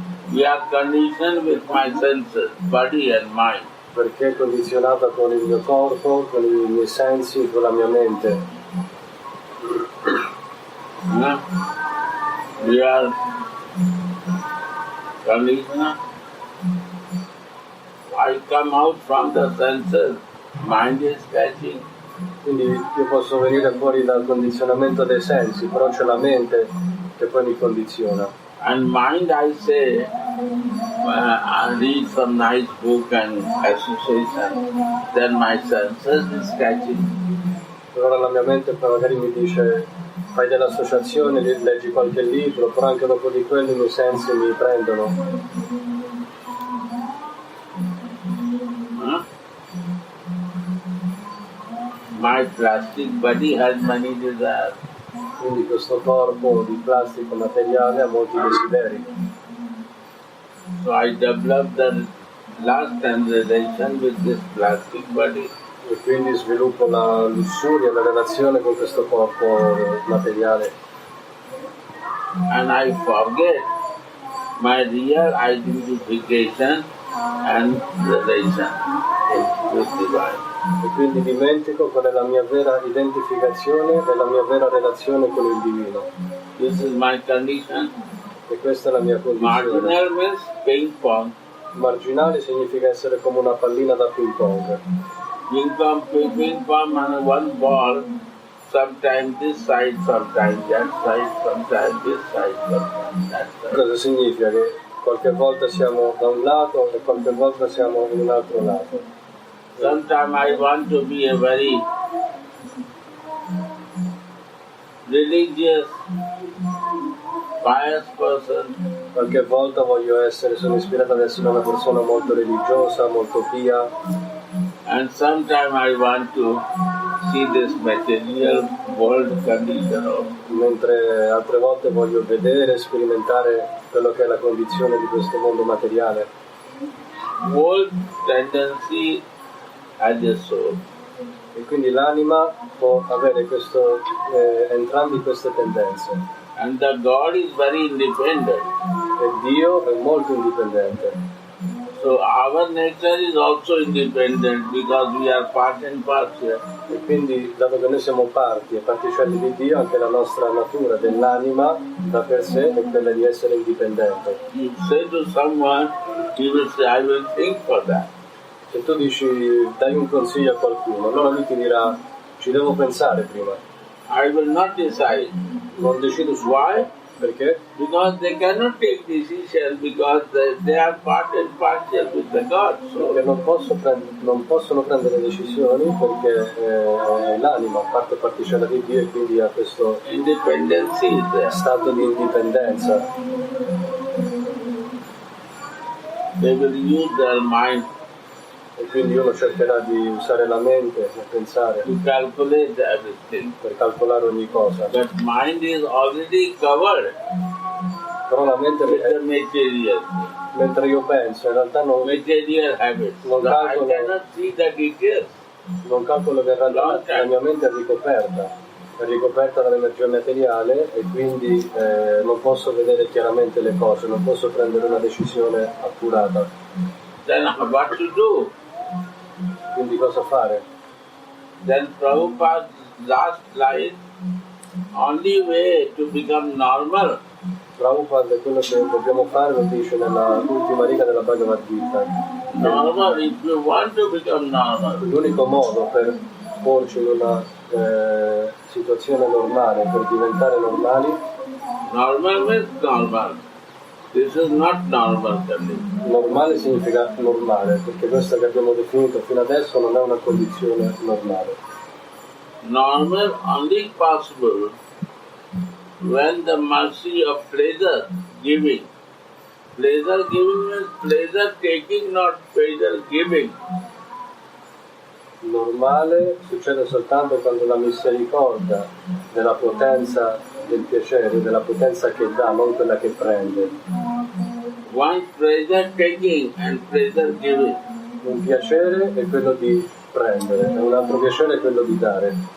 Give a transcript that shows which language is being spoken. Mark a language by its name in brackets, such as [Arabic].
[English] We are conditioned with my senses, body and mind. [Italian] Perché è condizionata con il mio corpo, con i miei sensi, con la mia mente. [English] We are conditioned. I come out from the senses, mind is catching. [Italian] Quindi io posso venire fuori dal condizionamento dei sensi, però c'è la mente che poi mi condiziona. [English] And mind, I say, I read some nice book and association, then my senses is catching. [Italian] Allora la mia mente magari mi dice fai dell'associazione, leggi qualche libro, però anche dopo di quello i miei sensi mi prendono. [English] My plastic body has many desires. [Italian] Quindi questo corpo di plastica materiale ha molti desideri. [English] So I developed the lust and relation with this plastic body. [Italian] E quindi sviluppo la lussuria, la relazione con questo corpo materiale. [English] And I forget my real identification and relation with divine. [Italian] E quindi dimentico qual è la mia vera identificazione e la mia vera relazione con il divino. [English] This is my condition. [Italian] E questa è la mia condizione. [English] Marginal means ping pong. [Italian] Marginale significa essere come una pallina da ping pong. [English] Ping pong and one ball, sometimes this side, sometimes that side, sometimes this side, sometimes that side. [Italian] Cosa significa? Che qualche volta siamo da un lato e qualche volta siamo in un altro lato. [English] Sometimes I want to be a very religious, pious person. [Italian] Qualche volta sono ispirato ad essere una persona molto religiosa, molto pia. [English] And sometimes I want to see this material world condition of. [Italian] Mentre altre volte voglio vedere, sperimentare quello che è la condizione di questo mondo materiale. [English] Both tendency as a soul. [Italian] E quindi l'anima può avere entrambi queste tendenze. [English] And the God is very independent. [Italian] E Dio è molto indipendente. [English] So our nature is also independent because we are part and parcel. [Italian] E quindi, dato che noi siamo parti e particelle di Dio, anche la nostra natura dell'anima da per sé è quella di essere indipendente. [English] You say to someone, he will say, I will think for that. [Italian] Se tu dici dai un consiglio a qualcuno, allora lui ti dirà ci devo pensare prima. [English] I will not decide. [Italian] Non decido su [English] Why? [Italian] Perché? [English] Because they cannot take decision because they are part and parcel with the God. [Italian] Perché non possono prendere decisioni perché è l'anima, parte particella di Dio e quindi ha questo [English] Independence is there. [Italian] stato di indipendenza. [English] They will use their mind [Italian] E quindi uno cercherà di usare la mente e pensare [English] to calculate everything. [Italian] per calcolare ogni cosa. [English] But mind is already covered [Italian] Però la mente, [English] with the material, [Italian] mentre io penso, in realtà [English] material habits. [Italian] Non [English] So I [Italian] calcolo. [English] cannot see the details. [Italian] non calcolo che in realtà la mia mente è ricoperta dall'energia materiale e quindi non posso vedere chiaramente le cose, non posso prendere una decisione accurata. [English] Then what to do? [Italian] Quindi cosa fare? [English] Then Prabhupada's last line, only way to become normal [Italian] Prabhupada, quello che dobbiamo fare lo dice nella ultima riga della Bhagavad Gita. [English] normal, if you want to become normal, [Italian] L'unico modo per porci in una situazione normale, per diventare normali, [English] normal means normal. This is not normal condition. [Italian] normale significa normale, perché questa che abbiamo definito fino adesso non è una condizione normale. [English] Normal only possible when the mercy of pleasure giving. Pleasure giving means pleasure taking, not pleasure giving. [Italian] Normale succede soltanto quando la misericordia della potenza del piacere, della potenza che dà, non quella che prende. [English] One pleasure taking and pleasure giving. [Italian] Un piacere è quello di prendere e un altro piacere è quello di dare.